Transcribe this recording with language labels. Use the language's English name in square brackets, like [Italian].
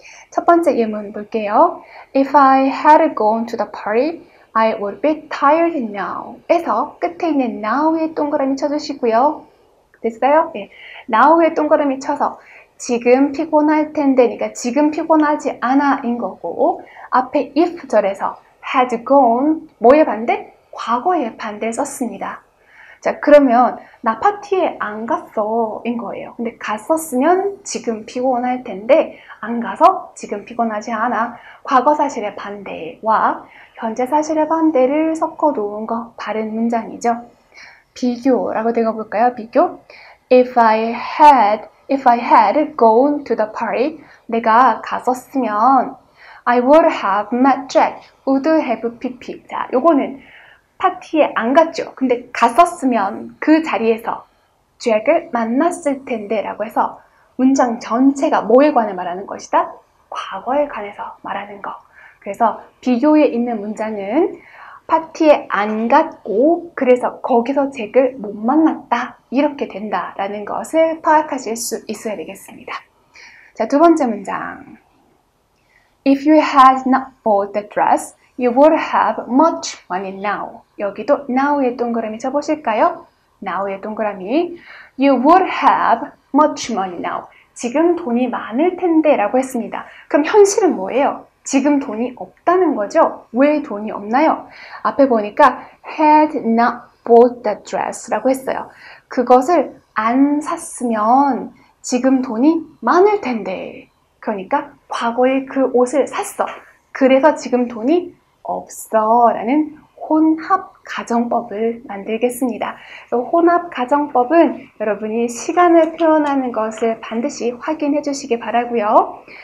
[Korean] 첫 번째 예문 볼게요. [English] If I had gone to the party, I would be tired now. [Korean] 에서 끝에 있는 now에 동그라미 쳐주시고요. 됐어요? 네. now에 동그라미 쳐서 지금 피곤할 텐데니까 지금 피곤하지 않아인 거고 앞에 if 절에서 [English] had gone [Korean] 뭐의 반대? 과거의 반대를 썼습니다. 자, 그러면 나 파티에 안 갔어 인 거예요. 근데 갔었으면 지금 피곤할 텐데 안 가서 지금 피곤하지 않아. 과거 사실의 반대와 현재 사실의 반대를 섞어 놓은 거 바른 문장이죠. 비교라고 되어볼까요? 비교. [English] If I had gone to the party, [Korean] 내가 갔었으면 [English] I would have met Jack, would have PP. [Korean] 자, 요거는 파티에 안 갔죠. 근데 갔었으면 그 자리에서 잭을 만났을 텐데 라고 해서 문장 전체가 뭐에 관해 말하는 것이다? 과거에 관해서 말하는 거. 그래서 비교에 있는 문장은 파티에 안 갔고 그래서 거기서 잭을 못 만났다. 이렇게 된다라는 것을 파악하실 수 있어야 되겠습니다. 자, 두 번째 문장. [English] If you had not bought the dress, you would have much money now. [Korean] 여기도 now의 동그라미 쳐보실까요? now의 동그라미. [English] You would have much money now. [Korean] 지금 돈이 많을 텐데 라고 했습니다. 그럼 현실은 뭐예요? 지금 돈이 없다는 거죠? 왜 돈이 없나요? 앞에 보니까 [English] had not bought the dress [Korean] 라고 했어요. 그것을 안 샀으면 지금 돈이 많을 텐데. 그러니까 과거에 그 옷을 샀어. 그래서 지금 돈이 없어 라는 혼합 가정법을 만들겠습니다. 혼합 가정법은 여러분이 시간을 표현하는 것을 반드시 확인해 주시기 바라고요.